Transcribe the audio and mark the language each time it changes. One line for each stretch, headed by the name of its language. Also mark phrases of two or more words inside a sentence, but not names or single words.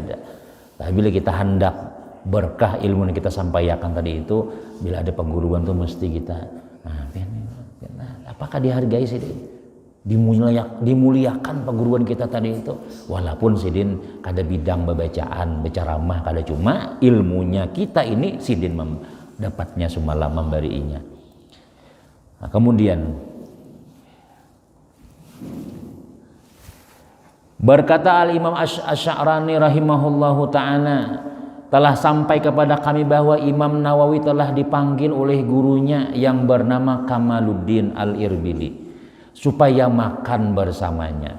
Indonesian: Nah, bila kita hendak berkah ilmu yang kita sampaikan tadi itu, bila ada perguruan tuh mesti kita, apakah dihargai sih?
Banjar: Dimuliakan perguruan kita tadi itu, walaupun sidin kada bidang bacaan, berceramah kada, cuma ilmunya kita ini sidin dapatnya semalam memberinya.
Indonesian: Nah, kemudian berkata Al-Imam Asy-Sya'rani
Arabic: رحمه الله تعالى,
Indonesian: telah sampai kepada kami bahwa Imam Nawawi telah dipanggil oleh gurunya yang bernama Kamaluddin Al-Irbidi supaya makan bersamanya.